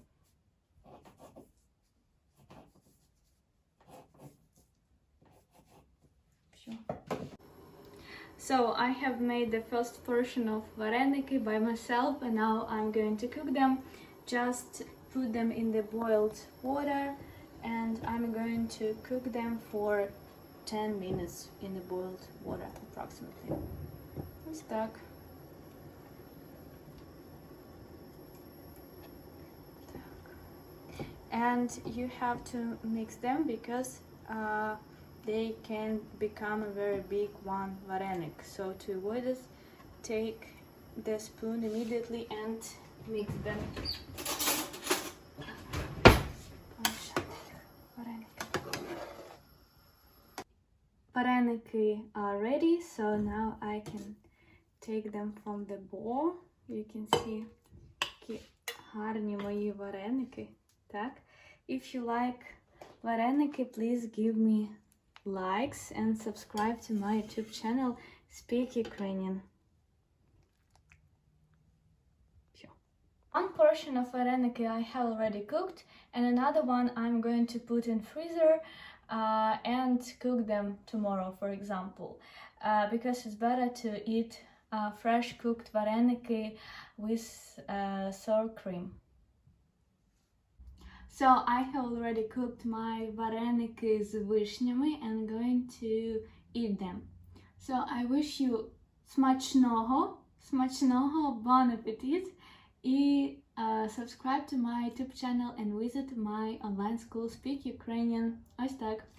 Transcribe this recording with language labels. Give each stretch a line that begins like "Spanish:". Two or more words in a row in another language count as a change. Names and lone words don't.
English: So I have made the first portion of vareniki by myself, and now I'm going to cook them. Just put them in the boiled water, and I'm going to cook them for 10 minutes in the boiled water approximately.
Ukrainian: Ось так.
English: And you have to mix them, because they can become a very big one varenik. So to avoid this, take the spoon immediately and mix them. Vareniki are ready, so now I can take them from the bowl. You can see
Ukrainian: які гарні мої вареники. Так?
English: If you like vareniki, please give me likes and subscribe to my YouTube channel Speak Ukrainian. One portion of vareniki I have already cooked, and another one I'm going to put in freezer and cook them tomorrow, for example, because it's better to eat fresh cooked vareniki with sour cream. So I have already cooked my vareniki
Ukrainian: з вишнями
English: and going to eat them. So I wish you смачного, bon appetit, і subscribe to my YouTube channel and visit my online school Speak Ukrainian.
Ukrainian: Ось так.